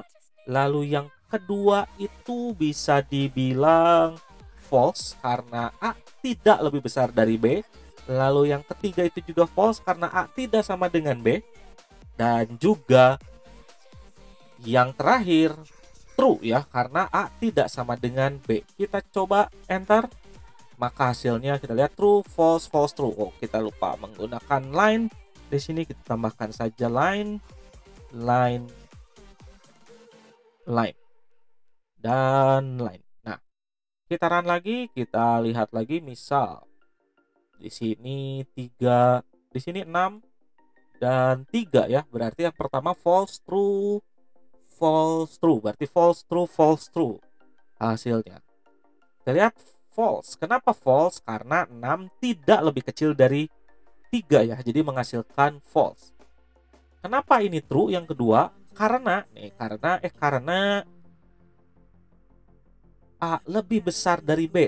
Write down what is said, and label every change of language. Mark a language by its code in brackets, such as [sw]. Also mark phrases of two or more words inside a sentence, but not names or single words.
[id] Lalu yang kedua itu bisa dibilang false karena A tidak lebih besar dari B. Lalu yang ketiga itu juga false karena A tidak sama dengan B. Dan juga yang terakhir true ya karena A tidak sama dengan B. Kita coba enter. Maka hasilnya kita lihat [en] true, false, false, true. [id] Oh, kita lupa menggunakan line. Di sini kita tambahkan saja [en] line, line, line, [id] dan line. Nah, kita run lagi, kita lihat lagi. Misal di sini 3, di sini 6 dan 3 ya. Berarti yang pertama [en] false, true, false, true. [id] Berarti [en] false, true, false, true [id] hasilnya. Kita lihat false. Kenapa false? Karena 6 tidak lebih kecil dari 3 ya. Jadi menghasilkan false. Kenapa ini true yang kedua? Karena karena A lebih besar dari B.